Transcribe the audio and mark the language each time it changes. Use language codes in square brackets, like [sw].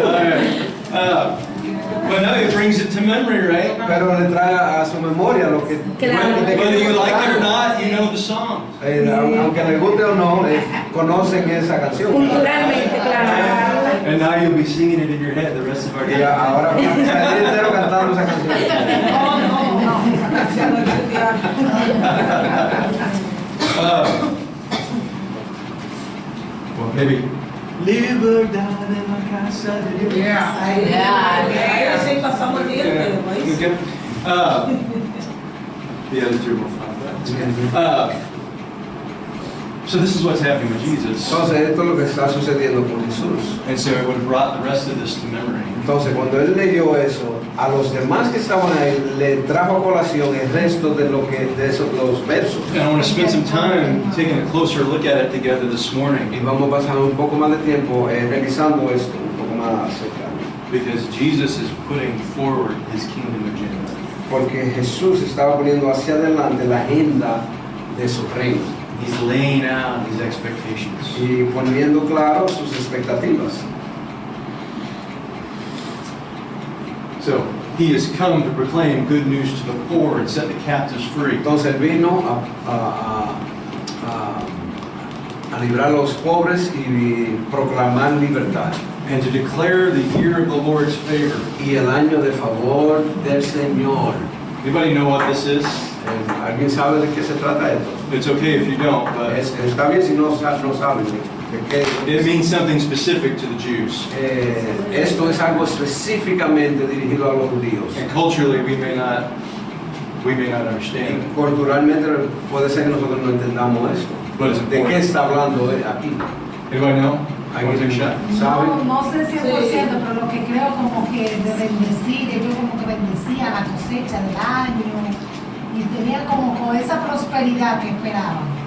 [en] But no, it brings it to memory, right? [es] Pero le trae a su memoria lo que... Claro. [en] Whether you like it or not, you know the songs. [es] Aunque le guste o no, conocen esa canción. Culturalmente, claro. [en] And now you'll be singing it in your head the rest of our [es] Y [en] day. [es] ahora el día entero cantando esa canción. [en] Well, maybe. [es] Libertad en la casa de Dios. Sí, pasamos tiempo, [en] Okay. The other two will find that. So this is what's happening with Jesus. [es] Entonces esto es lo que está sucediendo con Jesús. [en] And so it would have brought the rest of this to memory. [es] Entonces cuando él leyó eso, a los demás que estaban ahí le trajo a colación el resto de lo que de esos los versos. [en] And I want to spend some time taking a closer look at it together this [es] Y [en] morning [es] vamos a pasar un poco más de tiempo revisando esto, un poco más cercano. [en] because Jesus is putting forward his kingdom agenda. [es] Porque Jesús estaba poniendo hacia adelante la agenda de su reino [en] He's laying out his expectations. [es] y poniendo claro sus expectativas. [en] So he has come to proclaim good news to the poor and set the captives free. [es] Entonces él vino a librar a los pobres y proclamar libertad. [en] And to declare the year of the Lord's favor. [es] Y el año de favor del Señor. [en] Anybody know what this is? [es] ¿Alguien sabe de qué se trata esto? [en] It's okay if you don't, but [es] Está bien si no saben de qué. [en] it means something specific to the Jews. [es] Esto es algo específicamente dirigido a los judíos. [en] And culturally, we may not understand [es] Y culturalmente puede ser que nosotros no entendamos esto. [en] But it's [es] ¿De qué [en] important. [es] está hablando aquí? [en] Anybody know? Want to take a shot? [es] ¿Saben? No sé 100%, pero lo que creo como que de bendecir, ellos como que bendecían la cosecha del año y tenían como con esa prosperidad que esperaban.